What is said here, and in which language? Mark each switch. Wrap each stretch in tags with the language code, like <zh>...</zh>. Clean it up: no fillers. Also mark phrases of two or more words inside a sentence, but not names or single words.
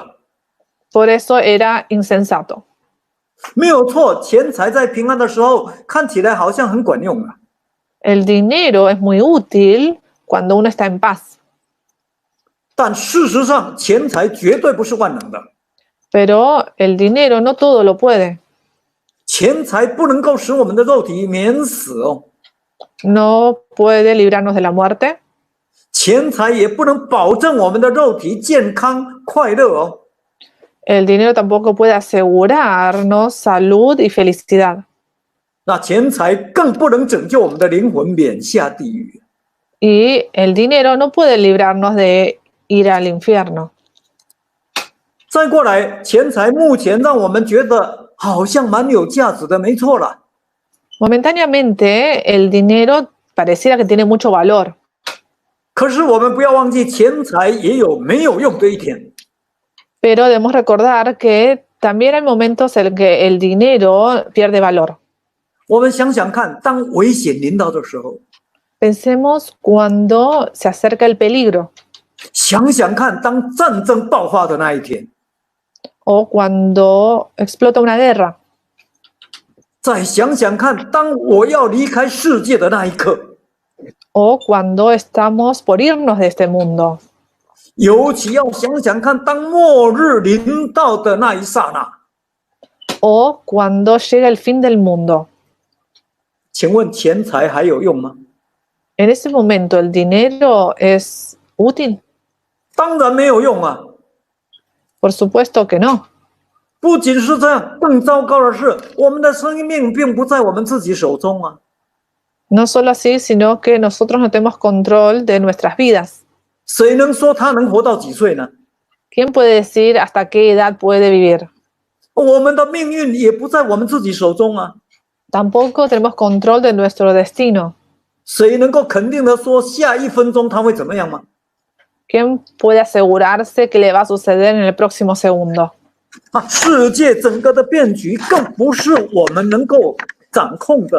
<es>por eso era insensato.</es> <zh>没有错，钱财在平安的时候看起来好像很管用啊，</zh> <es>El dinero es muy útil cuando uno está en paz,</es> <zh>但事实上，钱财绝对不是万能的，</zh> <es>pero el dinero no todo lo puede.</es> <zh>钱财不能够使我们的肉体免死哦，</zh> <es>No puede librarnos de la muerte,</es> <zh>钱财也不能保证我们的肉体健康快乐哦。</zh> <es>el dinero tampoco puede asegurarnos salud y felicidad.</es> <zh>那钱财更不能拯救我们的灵魂免下地狱。</zh> <es>Y el dinero no puede librarnos de ir al infierno.</es> <zh>再过来，钱财目前让我们觉得好像蛮有价值的，没错啦。</zh> <es>Momentáneamente, el dinero pareciera que tiene mucho valor,</es> <zh>可是我们不要忘记，钱财也有没有用的一天。</zh> <es>pero debemos recordar que también hay momentos en que el dinero pierde valor.</es> <zh>我们想想看，当危险临到的时候，</zh> <es>Pensemos cuando se acerca el peligro</es> <zh>想想看，当战争爆发的那一天，</zh> <es>o cuando explota una guerra</es> <zh>再想想看，当我要离开世界的那一刻，</zh> <es>o cuando estamos por irnos de este mundo.</es> <zh>尤其要想想看，当末日临到的那一刹那，</zh> <es>O cuando llega el fin del mundo.</es> <zh>请问钱财还有用吗？</zh> <es>En ese momento, ¿el dinero es útil?</es> <zh>当然没有用啊！</zh> <es>Por supuesto que no.</es> <zh>不仅是这样，更糟糕的是，我们的生命并不在我们自己手中啊！</zh> <es>No solo así, sino que nosotros no tenemos control de nuestras vidas.</es> <zh>谁能说他能活到几岁呢？</zh> <es>¿Quién puede decir hasta qué edad puede vivir?</es> <zh>我们的命运也不在我们自己手中啊！</zh> <es>Tampoco tenemos control de nuestro destino.</es> <zh>谁能够肯定的说下一分钟他会怎么样吗？</zh> <es>¿Quién puede asegurarse que le va a suceder en el próximo segundo?</es> <zh>啊，世界整个的变局更不是我们能够掌控的。</zh>